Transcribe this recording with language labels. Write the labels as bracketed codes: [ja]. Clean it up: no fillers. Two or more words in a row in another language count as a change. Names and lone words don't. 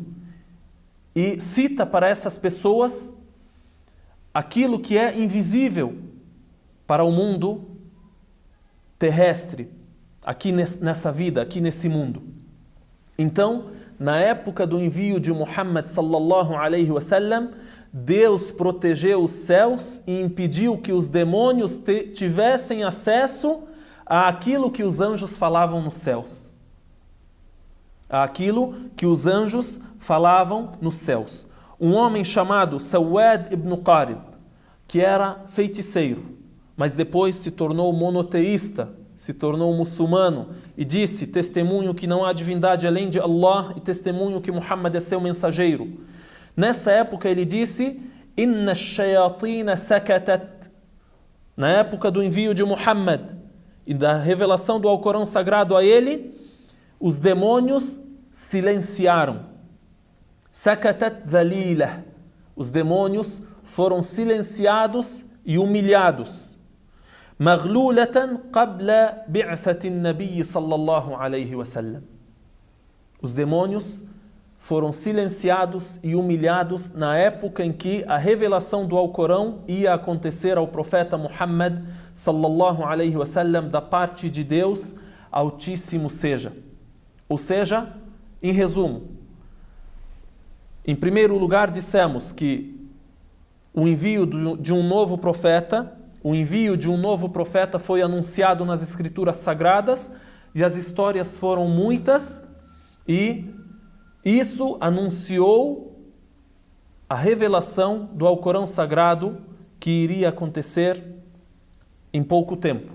[pt] E cita para essas pessoas aquilo que é invisível para o mundo terrestre, aqui nessa vida, aqui nesse mundo. Então, na época do envio de Muhammad [ar] صلى الله عليه وسلم, [pt] Deus protegeu os céus e impediu que os demônios tivessem acesso àquilo que os anjos falavam nos céus. Àquilo que os anjos falavam nos céus. Um homem chamado Sawad ibn Qarib, que era feiticeiro, mas depois se tornou monoteísta, se tornou muçulmano e disse: testemunho que não há divindade além de Allah e testemunho que Muhammad é seu mensageiro. Nessa época ele disse: [ar] إن الشياطين سكتت. [pt] Na época do envio de Muhammad e da revelação do Alcorão Sagrado a ele, os demônios silenciaram. [ar] سكتت ذليلة. [pt] Os demônios foram silenciados e humilhados. [ar] مغلولة قبل بعثة النبي صلى الله عليه وسلم. [pt] Os demônios foram silenciados e humilhados na época em que a revelação do Alcorão ia acontecer ao profeta Muhammad [ar] صلى الله عليه وسلم [pt] da parte de Deus Altíssimo seja. Ou seja, em resumo, em primeiro lugar dissemos que o envio de um novo profeta, foi anunciado nas Escrituras Sagradas e as histórias foram muitas e isso anunciou a revelação do Alcorão Sagrado que iria acontecer em pouco tempo.